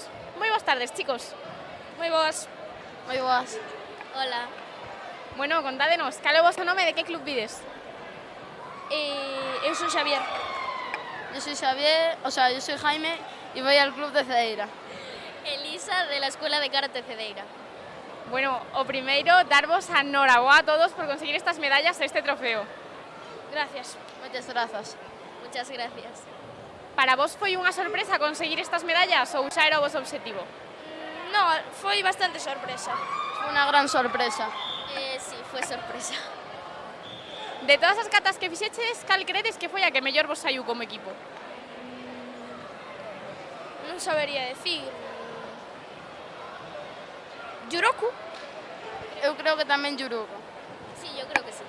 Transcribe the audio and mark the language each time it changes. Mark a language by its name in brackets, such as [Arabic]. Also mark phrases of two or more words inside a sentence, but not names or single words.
[Galician] Moi boas tardes, chicos. Moi boas. Moi boas. [Spanish] Hola. [Galician] Bueno, contádenos, cal é o vosso nome e de que club vides? Eu sou Xavier. [Spanish] Yo soy Xavier, yo soy Jaime y voy al club de Cedeira. Elisa, de la Escuela de Karate Cedeira. [Galician] Bueno, o primeiro, darvos a noraboa a todos por conseguir estas medallas e este trofeo. [Spanish] Gracias. [Galician] Moitas grazas. [Spanish] Muchas gracias. [Galician] Para vos foi unha sorpresa conseguir estas medallas ou xa era o vosso obxectivo? No, foi bastante sorpresa. [Spanish] Fue una gran sorpresa. Sí, fue sorpresa. [Galician] De todas as catas que fixeches, cal credes que foi a que mellor vos saiu como equipo? Non sabería decir. Yuroku? Eu creo que tamén Yurugo. [Spanish] Sí, yo creo que sí.